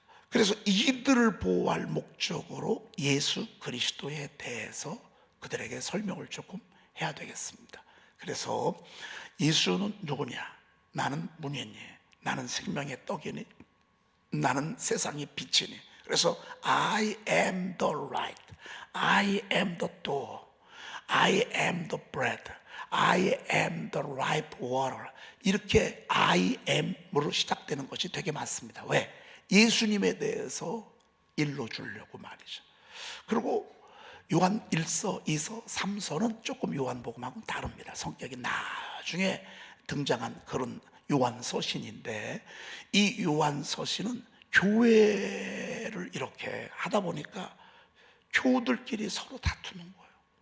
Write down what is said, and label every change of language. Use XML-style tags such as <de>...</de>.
<ko>그래서 이들을 보호할 목적으로 예수 그리스도에 대해서 그들에게 설명을 조금 해야 되겠습니다. 그래서 예수는 누구냐? 나는 문이니, 나는 생명의 떡이니, 나는 세상의 빛이니.</ko> <en>그래서 I am the light, I am the door, I am the bread, I am the life water.</en> <ko>이렇게 I am으로 시작되는 것이 되게 많습니다. 왜? 예수님에 대해서 일러주려고 말이죠. 그리고 요한 1서, 2서, 3서는 조금 요한복음하고는 다릅니다. 성격이 나중에 등장한 그런 요한 서신인데, 이 요한 서신은 교회를 이렇게 하다 보니까 교우들끼리 서로 다투는 거예요.</ko>